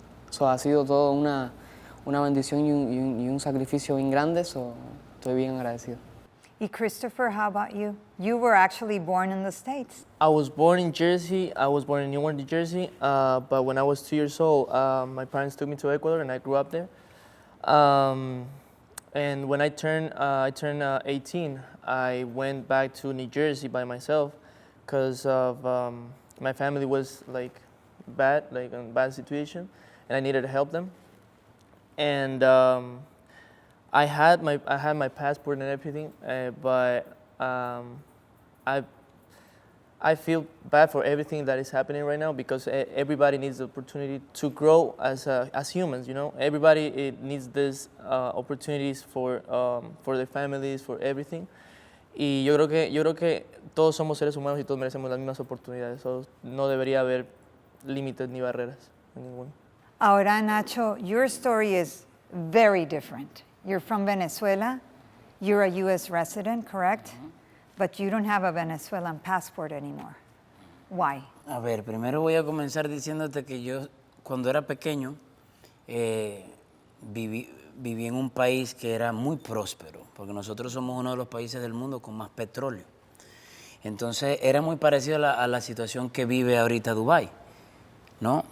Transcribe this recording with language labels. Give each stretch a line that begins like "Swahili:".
Spanish: Eso ha sido todo una bendición y un sacrificio bien grande, so estoy bien agradecido.
English: Y Christopher, how about you? You were actually born in the States. I was born in Jersey. I was born in Newark, New Jersey. But when I was 2 years old, my parents took me to Ecuador, and I grew up there. And when I turned 18, I went back to New Jersey by myself because of my family was like in a bad situation, and I needed to help them. And I had my passport and everything, but I feel bad for everything that is happening right now, because everybody needs the opportunity to grow as humans. You know, everybody needs these opportunities for their families, for everything.
Spanish: Y yo creo que todos somos seres humanos y todos merecemos las mismas oportunidades. So, no debería haber límites ni barreras en ninguno.
English: Ahora, Nacho, your story is very different. You're from Venezuela. You're a U.S. resident, correct? But you don't have a Venezuelan passport anymore. Why?
Spanish: A ver, primero voy a comenzar diciéndote que yo, cuando era pequeño, viví en un país que era muy próspero, porque nosotros somos uno de los países del mundo con más petróleo. Entonces, era muy parecido a la situación que vive ahorita Dubái. ¿no?